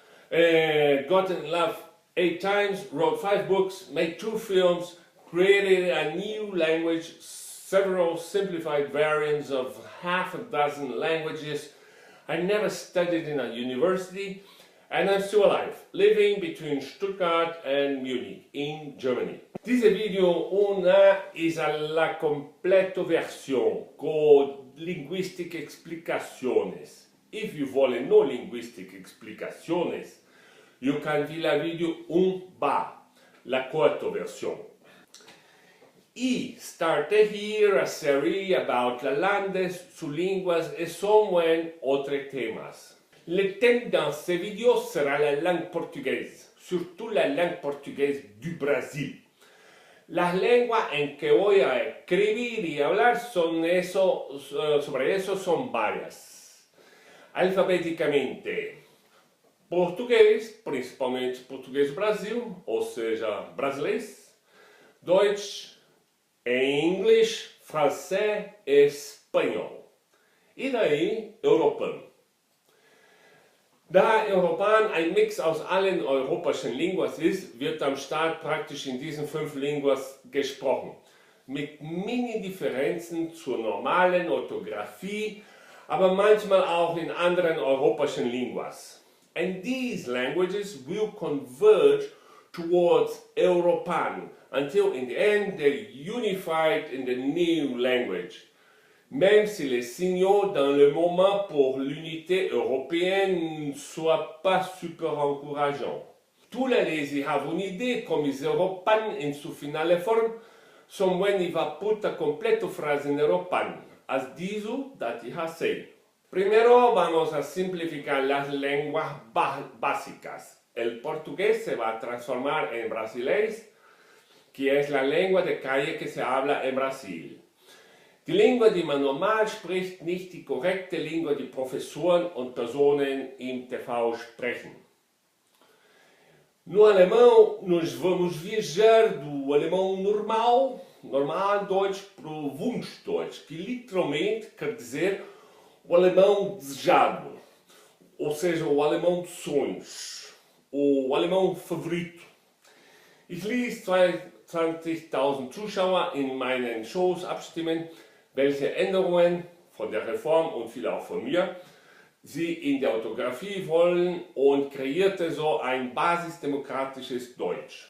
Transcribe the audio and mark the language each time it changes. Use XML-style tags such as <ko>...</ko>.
<en>Got in love 8 times, wrote 5 books, made 2 films, created a new language, several simplified variants of half a dozen languages. I never studied in a university, and I'm still alive, living between Stuttgart and Munich in Germany.</en> <es>Diese video una is la completa versión con linguistic explicaciones.</es> <en>If you</en> <es>vuole no linguistic explicaciones,</es> <en>you can</en> <es>ver la video la corta versión.</es> <en>I started here a series about la landes su linguas et somewhen autres temas.</en> <fr>Le thème dans ces vidéos sera la langue portugaise, surtout la langue portugaise du Brasil.</fr> <es>Las lenguas en que voy a escribir y hablar sobre eso son varias.</es> <pt>Alfabeticamente, português, principalmente português do Brasil, ou seja, Brazileis, Deutsch, English, Fransai e Espanol. E daí, eUropan.</pt> <de>Da eUropan ein Mix aus allen europäischen Linguas ist, wird am Start praktisch in diesen 5 Linguas gesprochen. Mit Mini-Differenzen zur normalen Orthographie, aber manchmal auch in anderen europäischen Linguas.</de> <en>And these languages will converge towards eUropan until in the end they're unified in the new language.</en> <fr>Même si les signaux dans le moment pour l'unité européenne ne soient pas super encourageants. Tous les</fr> <en>have</en> <fr>une idée comme ils</fr> <en>eUropan in su finale form, som when I va puta completo frase in eUropan, as disu dat I say.</en> <es>Primero vamos a simplificar las lenguas básicas. El portugués se va a transformar en Brazileis, que es la lengua de calle que se habla en Brasil.</es> <de>Die Lingua, die man normal spricht, nicht die korrekte Lingua, die Professoren und Personen im TV sprechen.</de> <pt>No alemão, nós vamos viajar do alemão normal Deutsch, para o Wunschdeutsch, que literalmente quer dizer o alemão desejado, ou seja, o alemão de sonhos, o alemão favorito.</pt> <de>Ich ließ 20.000 Zuschauer in meinen Shows abstimmen, welche Änderungen von der Reform und viele auch von mir sie in der Orthographie wollen und kreierte so ein basisdemokratisches Deutsch.</de>